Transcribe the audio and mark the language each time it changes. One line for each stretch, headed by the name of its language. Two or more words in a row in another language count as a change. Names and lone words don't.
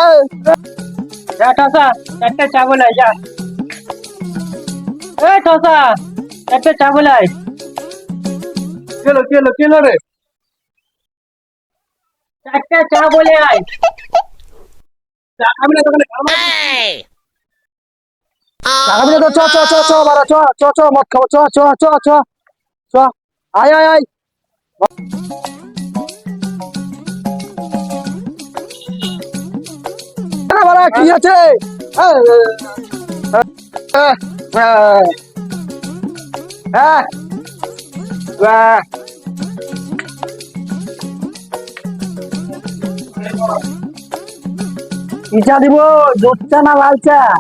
Bangla: একটা চা বলে যা, একটা চা বলে কেলো রে, একটা চা বলে আয়। আমি না দোকানে চ চ চ চ বাড়া, চ চ চ মদ খাবো, চ চ চ চ চ, আয় আয় আয়। বাড়া কি আছে? কি চা দিব, দুধ চা না লাল চা?